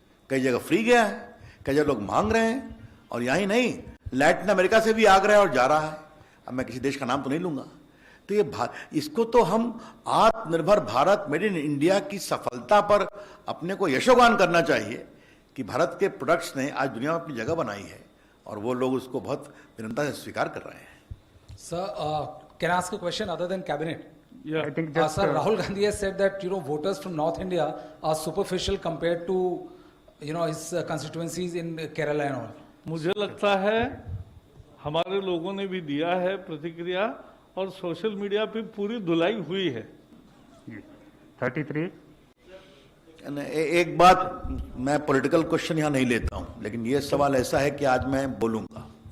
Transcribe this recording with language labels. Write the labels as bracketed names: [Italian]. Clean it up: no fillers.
[Hindi] कई जगह फ्री गया है, कई जगह लोग मांग रहे हैं, और यहीं नहीं, लैटिन अमेरिका से भी आ रहा है और जा रहा है। अब मैं किसी देश का नाम तो नहीं लूंगा। तो ये इसको तो हम आत्मनिर्भर भारत, मेड इन इंडिया की सफलता पर अपने को यशोगान करना चाहिए कि भारत के प्रोडक्ट्स ने आज दुनिया में अपनी जगह बनाई है और वो लोग उसको बहुत विनम्रता से स्वीकार कर रहे हैं। [English] Sir, can I ask a question other than cabinet? Yeah. I think just Sir, Rahul Gandhi has said that voters from North India are superficial compared to his constituencies in Kerala and all. [Hindi] मुझे लगता है हमारे लोगों ने भी दिया है प्रतिक्रिया, और सोशल मीडिया पे पूरी धुलाई हुई है। 33. एक बात, मैं पॉलिटिकल क्वेश्चन यहां नहीं लेता हूं, लेकिन यह सवाल ऐसा है कि आज मैं बोलूंगा।